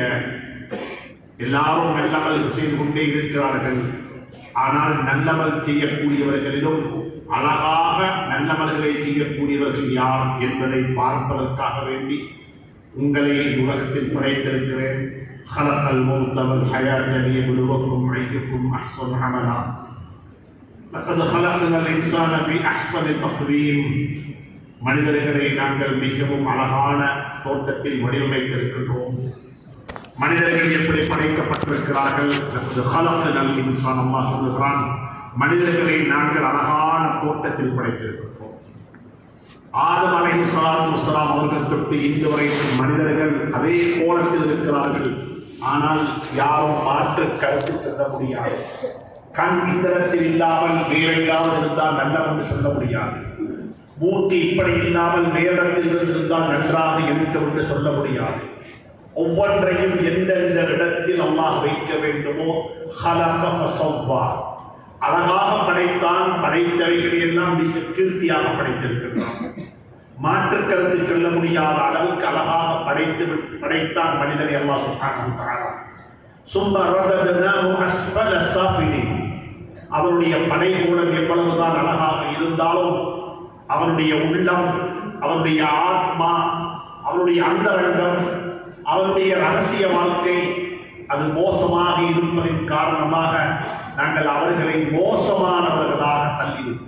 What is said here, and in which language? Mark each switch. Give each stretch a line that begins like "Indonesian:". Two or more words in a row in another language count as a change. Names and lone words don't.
Tamil: எல்லாரும் நல்லமல் செய்து கொண்டே இருக்கிறார்கள். ஆனால் நல்லமல் செய்யக்கூடியவர்களிலும் அழகாக நல்லமல்களை செய்யக்கூடியவர்கள் யார் என்பதை பார்ப்பதற்காக வேண்டி உங்களை உலகத்தில் படைத்திருக்கிறேன்.
Arabic: خلق الموت والحياة ليبلوكم أيكم أحسن عملا لقد خلقنا الإنسان في أحسن تقويم.
Tamil: மனிதர்களை நாங்கள் மிகவும் அழகான தோற்றத்தில் வடிவமைத்திருக்கின்றோம். மனிதர்கள் எப்படி படைக்கப்பட்டிருக்கிறார்கள்?
Arabic: خلقنا الإنسان,
Tamil: அல்லாஹ் சொல்லுகிறான், மனிதர்களை நாங்கள் அழகான தோற்றத்தில் படைத்திருக்கின்றோம். ஆதம்
Arabic: عليه الصلاة والسلام
Tamil: அவர்கள் தொட்டு இன்று வரைக்கும் மனிதர்கள் அதே கோலத்தில் இருக்கிறார்கள். ஆனால் யாரும் மாற்று கருத்து சொல்ல முடியாது. கண் இந்தளத்தில் இல்லாமல் வேற எங்காவது இருந்தால் நல்லம் என்று சொல்ல முடியாது. மூர்த்தி இப்படி இல்லாமல் வேறத்தில் இருந்திருந்தால் நன்றாக இருக்கும் என்று சொல்ல முடியாது. ஒவ்வொன்றையும் எந்தெந்த இடத்தில் அல்லாஹ் வைக்க வேண்டுமோ
Arabic: خلق فسوى,
Tamil: அழகாக படைத்தான். படைத்தவைகளை எல்லாம் மிக கீர்த்தியாக படைத்திருக்கிறான். மாற்று கருத்து சொல்ல முடியாத அளவுக்கு அழகாக படைத்தான் மனிதனை
Arabic: الله سبحانه وتعالى. ثم رددناه أسفل سافلين.
Tamil: அவருடைய படைகூடம் எவ்வளவுதான் அழகாக இருந்தாலும் அவனுடைய உள்ளம், அவனுடைய ஆத்மா, அவருடைய அந்தரங்கம், அவருடைய ரகசிய வாழ்க்கை அது மோசமாக இருப்பதின் காரணமாக நாங்கள் அவர்களை மோசமானவர்களாக தள்ளிவிட்டோம்.